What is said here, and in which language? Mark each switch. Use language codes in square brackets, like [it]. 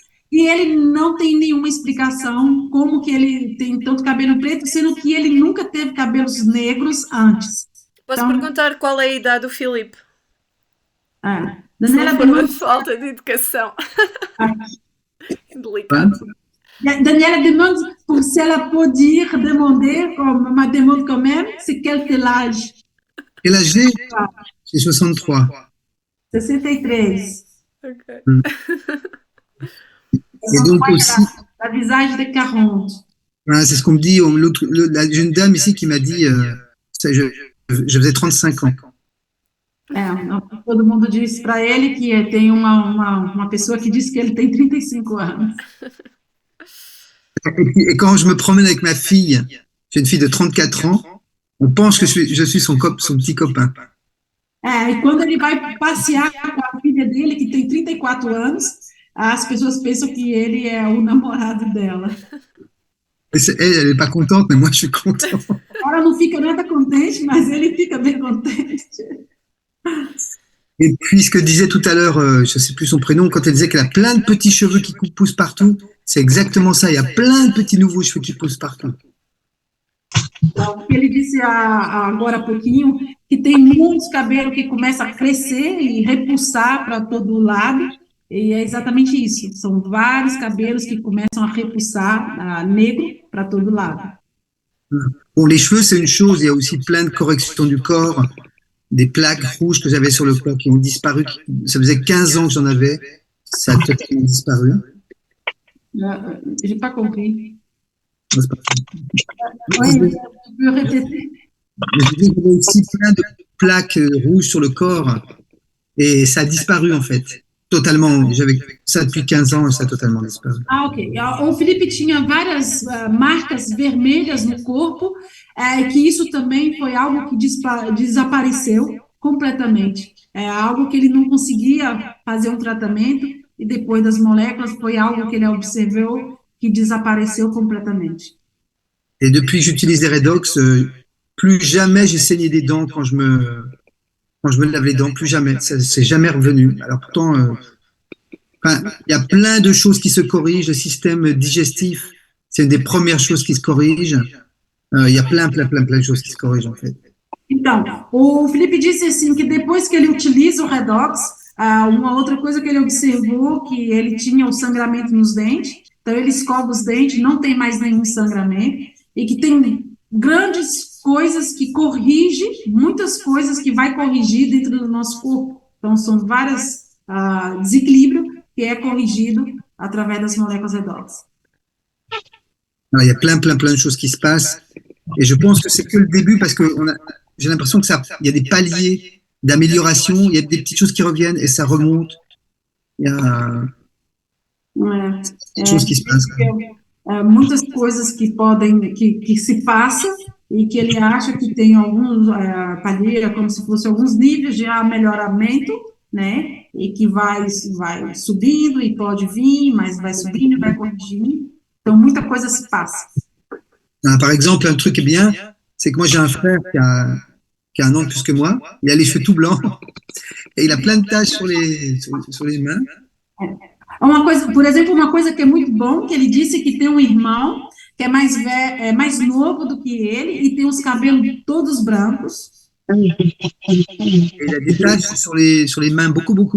[pt] E ele não tem nenhuma explicação como que ele tem tanto cabelo preto, sendo que ele nunca teve cabelos negros antes. Posso perguntar qual é a idade do Filipe? Daniela por uma falta de educação. Delicado. [fr] Daniela demande pour si elle peut dire, demander, comme ma demande quand même, c'est quel est l'âge? Quel âge j'ai? J'ai 63. 63. Ok. Et donc aussi, La visage de 40. voilà, c'est ce qu'on me dit. La jeune dame ici qui m'a dit, je faisais 35 ans. [pt] Todo mundo diz para ele que tem uma pessoa que diz que ele tem 35 anos. [fr] Et quand je me promène avec ma fille, j'ai une fille de 34 ans, on pense que je suis son petit copain. [pt] E quando ele vai passear com a filha dele, que tem 34 anos, as pessoas pensam que ele é o namorado dela. [fr] Elle n'est pas contente, mais moi je suis content. [pt] Ela não fica nada contente, mas ele fica bem contente. [fr] Et puis ce que disait tout à l'heure, je ne sais plus son prénom, quand elle disait qu'elle a plein de petits cheveux qui poussent partout, c'est exactement ça. Il y a plein de petits nouveaux cheveux qui poussent partout. [pt] Então, ele disse agora há pouquinho que tem muitos cabelos que começam a crescer e repulsar para todo lado, e é exatamente isso. São vários cabelos que começam a repulsar negro para todo lado. [fr] Bon, les cheveux, c'est une chose, il y a aussi plein de corrections du corps, des plaques rouges que j'avais sur le corps qui ont disparu. Ça faisait 15 ans que j'en avais, ça a totalement disparu. J'ai pas compris. C'est pas Oui, tu peux répéter? J'avais aussi plein de plaques rouges sur le corps et ça a disparu en fait, totalement. J'avais ça depuis 15 ans et ça a totalement disparu. Ok. [pt] O Felipe tinha várias marcas vermelhas no corpo, que isso também foi algo que desapareceu completamente. É algo que ele não conseguia fazer um tratamento e depois das moléculas foi algo que ele observou que desapareceu completamente. [fr] Et depuis que j'utilise les Redox, plus jamais j'ai saigné des dents quand je me lave les dents, plus jamais. Ça c'est jamais revenu. Alors pourtant, il y a plein de choses qui se corrigent. Le système digestif, c'est une des premières choses qui se corrigent. Il y a plein de choses qui se corrigent en fait. [pt] Então, o Felipe disse assim que depois que ele utiliza o Redox, uma outra coisa que ele observou que ele tinha o sangramento nos dentes, então ele escova os dentes, não tem mais nenhum sangramento, e que tem grandes coisas que corrige, muitas coisas que vai corrigir dentro do nosso corpo. Então, são vários desequilíbrios que é corrigido através das moléculas Redox. [fr] Alors, il y a plein de choses qui se passent, et je pense que c'est que le début parce que j'ai l'impression que il y a des paliers d'amélioration, il y a des petites choses qui reviennent et ça remonte. Il y a des choses qui se passent. [pt] Muitas coisas que se passam e que ele acha que tem alguns palheira, como se fosse alguns níveis de melhoramento, né? E que vai subindo e pode vir, mas vai subindo e vai corrigindo. Então, muita coisa se passe. [fr] Par exemple, un truc bien, c'est que moi j'ai un frère qui a 1 an de plus que moi, il a les cheveux tout blancs et il a plein de taches sur les mains. [pt] Por exemplo, uma coisa que é muito bom, que ele disse que tem um irmão que é mais novo do que ele e tem os cabelos todos brancos. [fr] Et il a des taches sur les mains, beaucoup.